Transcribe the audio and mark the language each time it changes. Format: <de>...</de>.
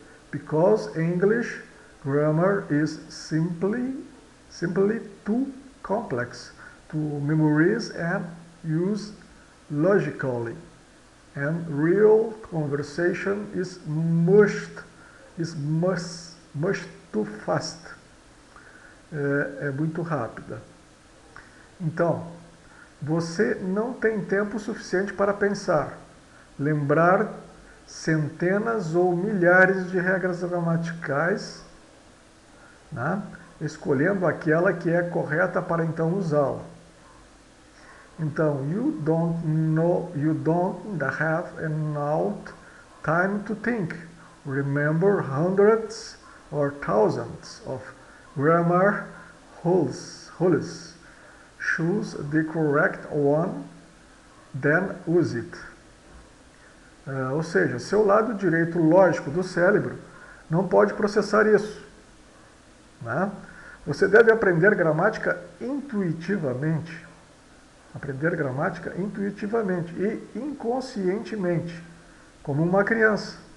<en>Because English grammar is simply too complex to memorize and use logically, and real conversation is much too fast.</en> <pt>É muito rápida. Então, você não tem tempo suficiente para pensar, lembrar centenas ou milhares de regras gramaticais, né? Escolhendo aquela que é correta para então usá-la.</pt> <en>Então, you don't have enough time to think. Remember hundreds or thousands of grammar rules. Choose the correct one, then use it.</en> <pt>Ou seja, seu lado direito lógico do cérebro não pode processar isso, né? Você deve aprender gramática intuitivamente. Aprender gramática intuitivamente e inconscientemente, como uma criança.</pt>